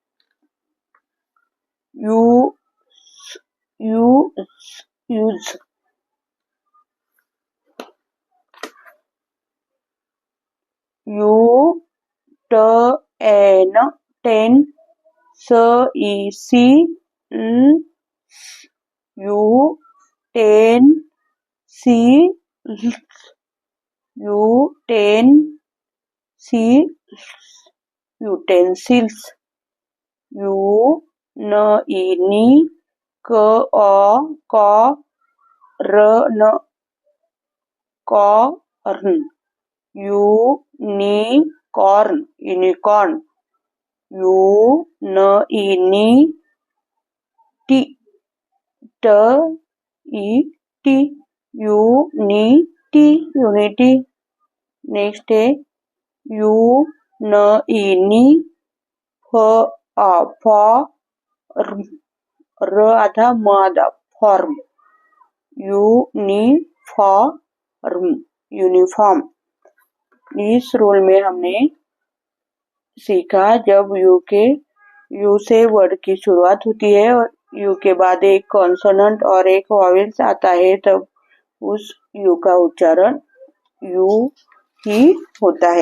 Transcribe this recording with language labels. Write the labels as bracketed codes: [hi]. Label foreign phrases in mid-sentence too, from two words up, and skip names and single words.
[hi] यूज यू ट एन टेन स ई सी यू टेन सी यू टेन सी यूटेंसिल्स। यू न ई नी क अ क र न कॉर्न। यूनिकॉर्न यूनिकॉर्न। यू न ई नी टी ट ई टी यूनिटी यूनिटी। नेक्स्ट है यू न ई नी फ फॉर्म र आधा म आधा फॉर्म। यूनिफॉर्म। इस रूल में हमने सीखा जब यू से वर्ड की शुरुआत होती है और यू के बाद एक कॉन्सोनेंट और एक वॉवेल्स आता है तब उस यू का उच्चारण यू ही होता है।